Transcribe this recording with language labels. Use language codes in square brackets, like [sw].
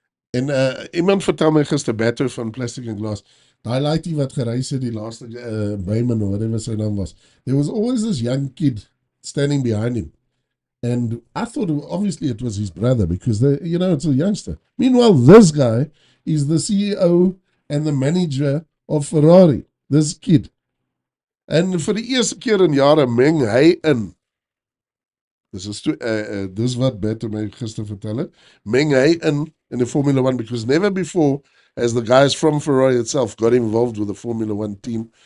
[af] En iemand vertel my gister, Beto van Plastic and Glass, daai laaitjie wat gereis het, die laaste Byman, of whatever sy naam was, [en] there was always this young kid standing behind him. And I thought, obviously, it was his brother, because, it's a youngster. Meanwhile, this guy is the CEO and the manager of Ferrari, this kid. [af] En vir die eerste keer in jare meng hy in. Dis wat Beto my gister vertel het. Meng hy in [en] the Formula 1, because never before has the guys from Ferrari itself got involved with the Formula 1 team.